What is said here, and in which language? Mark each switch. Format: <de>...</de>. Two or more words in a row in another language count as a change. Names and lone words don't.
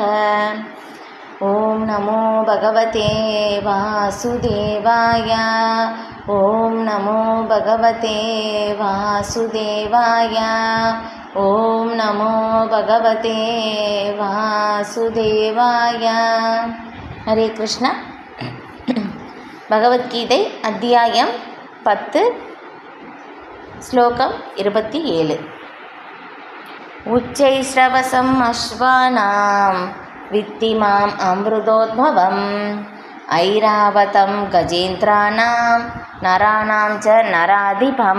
<sa>ॐ नमो भगवते वासुदेवाय ॐ नमो भगवते वासुदेवाय ॐ नमो भगवते वासुदेवाय। हरे कृष्ण।</sa> <ta>भगवद्गीதை அத்தியாயம் 10 ஸ்லோகம் 27.</ta> <sa>उच्चैःश्रवसम् अश्वानाम् विद्धि माम् अमृतोद्भवम् ऐरावतम् गजेन्द्राणाम् नराणाम् च नराधिपम्.</sa>